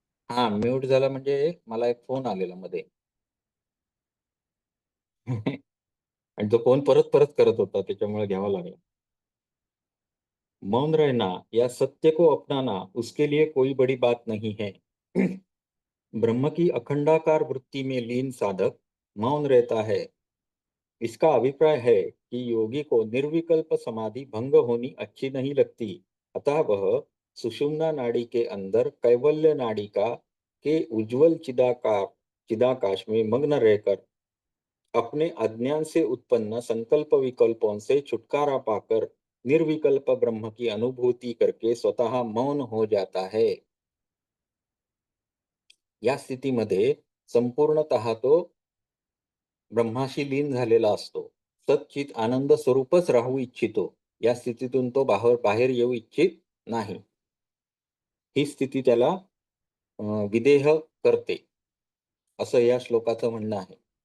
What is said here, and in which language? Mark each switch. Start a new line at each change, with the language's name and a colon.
Marathi: हां, म्यूट झाला म्हणजे मला एक फोन आलेला मध्ये. आणि तो फोन परत-परत करत होता त्याच्यामुळे घ्यावा लागला.
Hindi: मौन रहना या सत्य को अपनाना उसके लिए कोई बड़ी बात नहीं है। ब्रह्म की अखंडाकार वृत्ति में लीन साधक मौन रहता है। इसका अभिप्राय है कि योगी को निर्विकल्प समाधि भंग होनी अच्छी नहीं लगती, अतः वह सुषुम्ना नाड़ी के अंदर कैवल्य नाड़िका के उज्जवल चिदाकाश में मग्न रहकर अपने अज्ञान से उत्पन्न संकल्प विकल्पों से छुटकारा पाकर निर्विकल्प ब्रह्म की अनुभूति करके स्वतः मौन हो जाता है।
Marathi: या स्थितीमध्ये संपूर्णतः तो ब्रह्माशी लीन झालेला असतो. सच्चित आनंद स्वरूपच राहू इच्छितो. या स्थितीतून तो बाहेर येऊ इच्छित नाही. ही स्थिती त्याला विदेह करते, असं या श्लोकाचं म्हणणं आहे.